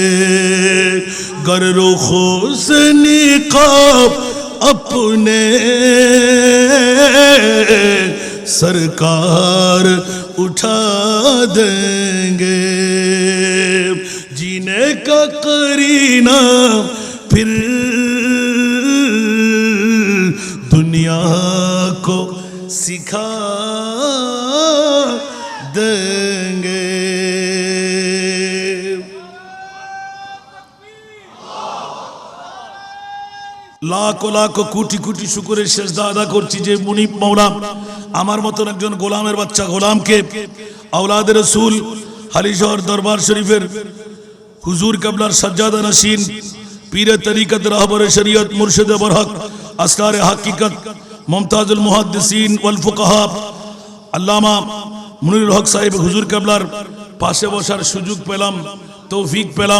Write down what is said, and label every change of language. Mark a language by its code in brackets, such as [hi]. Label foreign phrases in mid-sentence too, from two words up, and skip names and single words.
[hi] गर्खो से निकाब अपने सरकार उठा देंगे। जीने का करीना फिर दुनिया को सिखा देंगे। [bn] লাখো লাখো কোটি কোটি শুকরের সেজদা আদা করছি যে মুনিব মাওলা আমার মতন একজন গোলামের বাচ্চা গোলামকে আওলাদে রাসূল হালিশহর দরবার শরীফের হুজুর কিবলার সাজ্জাদা নশীন পীরে তরিকত রাহবরে শরীয়ত মুর্শিদে বরহক আসরারে হাকিকত মুমতাজুল মুহাদ্দিসিন ওয়াল ফুকাহা আল্লামা মুনিরুল হক সাহেব হুজুর কিবলার পাশে বসার সুযোগ পেলাম, তৌফিক পেলাম।